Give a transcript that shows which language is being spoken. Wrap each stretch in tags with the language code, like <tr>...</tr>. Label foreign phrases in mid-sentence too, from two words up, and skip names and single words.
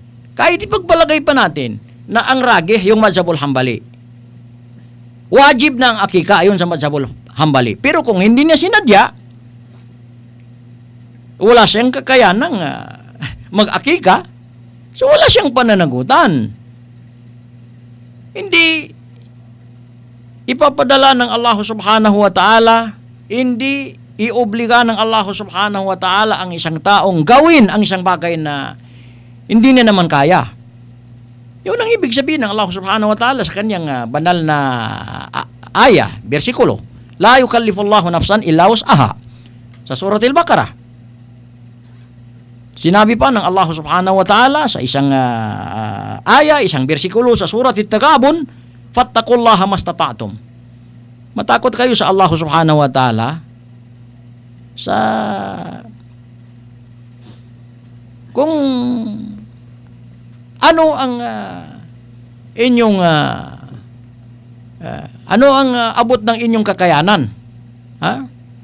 <tl>Kahit ipagpalagay pa natin na ang ragih, yung Mazhabul Hambali, wajib na ang akika ayon sa Mazhabul Hambali. Pero kung hindi niya sinadya, wala siyang kakayanang mag-akika, so wala siyang pananagutan. Hindi ipapadala ng Allah</tl> <ar>سبحانه وتعالى,</ar> <tl>hindi iobliga ng Allah</tl> <ar>سبحانه وتعالى</ar> <tl>ang isang taong gawin ang isang bagay na hindi niya naman kaya. Yun ang ibig sabihin ng Allah</tl> <ar>سبحانه وتعالى</ar> <tl>sa kanyang banal na ayah, bersikulo.</tl> <ar>لا يكلف الله نفسا إلا وسعها.</ar> <tl>Sa Surah Al-Baqarah. Sinabi pa ng Allah</tl> <ar>سبحانه وتعالى</ar> <tl>sa isang aya, isang bersikulo sa Surat At-Tagabun,</tl> <ar>فاتقوا الله ما استطعتم.</ar> <tl>Matakot kayo sa Allah</tl> <ar>سبحانه وتعالى</ar> <tl>sa kung ano ang inyong ano ang abot ng inyong kakayanan. Ha?</tl>